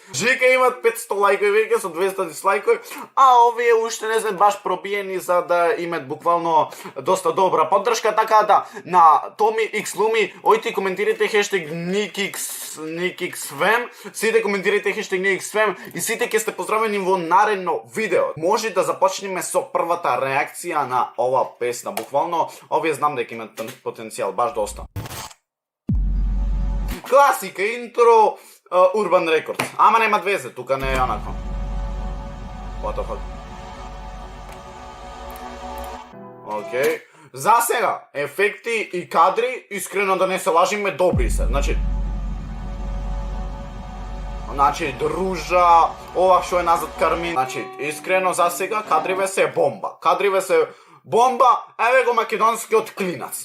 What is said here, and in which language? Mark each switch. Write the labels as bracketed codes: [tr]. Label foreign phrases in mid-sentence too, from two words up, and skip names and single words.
[mk] Жика имат 500 лајкови веќе со 200 дислајкови, а овие уште не се баш пробиени за да имат буквално доста добра поддршка, така да на Томи Икс Луми ојти коментирате хештег Никиксвем, сите коментирате хештег Никиксвем и сите ќе сте поздравени во наредно видео. Може да започнеме со првата реакција на ова песна. Буквално, овие знам дека имат потенцијал баш доста. Класика, интро, Urban Records. Ама нема везе, тука не е онако. [en] What the fuck? [mk] Океј. За сега, ефекти и кадри, искрено да не се лажиме, добри се. Значи, дружа, ова што е назад Кармин. Значи, искрено за сега, кадриве се бомба. Кадриве се бомба, еве го македонскиот клинац.